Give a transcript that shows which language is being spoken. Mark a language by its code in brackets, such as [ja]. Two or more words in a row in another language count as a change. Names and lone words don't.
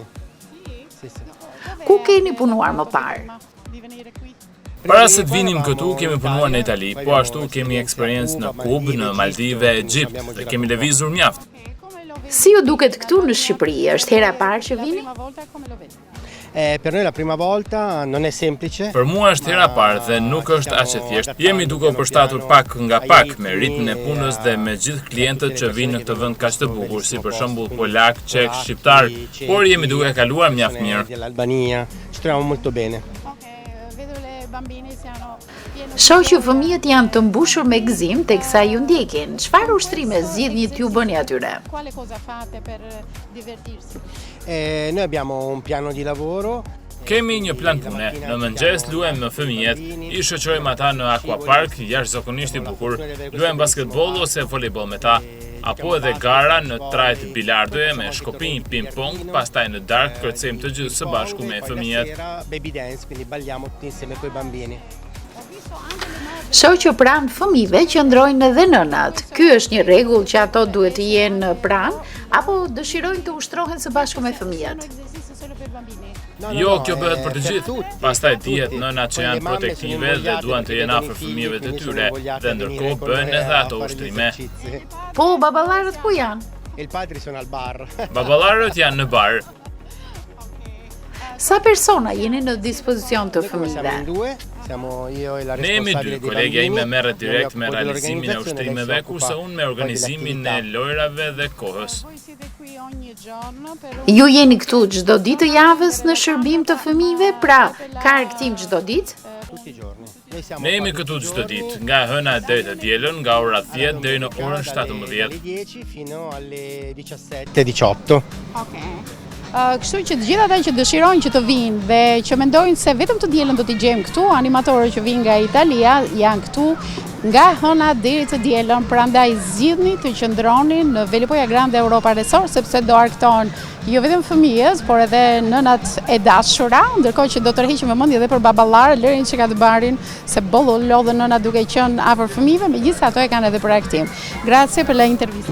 [sq] Ku keni punuar më parë? Para se të vinim këtu, kemi punuar në Itali, po ashtu kemi eksperiencë në Kubë, në Maldive, Egjipt dhe kemi lëvizur mjaft. Si ju duket këtu në Shqipëri? Është hera e parë që vini? [it] Per noi la prima volta non è semplice. [sq] Për mua është hera parë dhe nuk është aq e thjeshtë. Jemi duke u përshtatur pak nga pak me ritmin e punës dhe me gjithë klientët që vinë në këtë vend kaq të bukur, si për shembull polak, çek, shqiptar, por jemi duke kaluar mjaft mirë. [it] Dell'Albania, ci troviamo molto bene. [sq] Shoh që fëmijët janë të mbushur me gëzim teksa ju ndjekin. Çfarë ushtrime zgjidhni t'ju bëni atyre? [it] Noi abbiamo un piano di lavoro. [sq] Kemi një plan pune. Në mëngjes luajmë me fëmijët, i shoqërojmë ata në aquapark, jashtëzakonisht i bukur. Luajmë basketball ose volejboll me ta, apo edhe gara në trajt bilardoje me shkopinj ping-pong, pastaj në darkë kërcejmë të gjithë së bashku me fëmijët. [en] Baby dance, [it] quindi balliamo tutti insieme coi bambini. [sq] Shoh që pranë fëmijëve qëndrojnë edhe nënat. Ky është një rregull që ato duhet të jenë pranë apo dëshirojnë të ushtrohen së bashku me fëmijët? Jo, kjo bëhet për të gjithë. Pastaj dihet nënat që janë protektive dhe duan të jenë afër fëmijëve të tyre, dhe ndërkohë bëjnë edhe ato ushtrime. Po, baballarët ku janë? [it] Il padri sono al bar. [sq] Baballarët janë në bar. Sa persona jeni në dispozicion të fëmijëve? Ne jemi dy, kolegja ime merret direkt me realizimin e ushtrimeve, kurse unë me organizimin e lojrave dhe kohës. Ju jeni këtu çdo ditë të javës në shërbim të fëmijëve, pra ka argëtim çdo ditë? Ne jemi këtu çdo ditë, nga hëna deri të dielën, nga ora 10 deri në orën 17. [it] Fino alle 17:18. [sq] Kështu që të gjithë ata që dëshirojnë që të vinë dhe që mendojnë se vetëm të dielën do t'i gjejmë këtu, animatorët që vinë nga Italia janë këtu nga hëna deri të dielën, prandaj zgjidhni të qëndroni në Velipoja Grande Europa Resort sepse do arktohen jo vetëm fëmijës, por edhe nënat e dashura, ndërkohë që do të rriheqim vëmendje edhe për baballarë, lërin që ka të barin se bollo lodhën nëna duke qenë afër fëmijëve, megjithëse ato e kanë edhe për aktim. [it] Grazie per la intervista.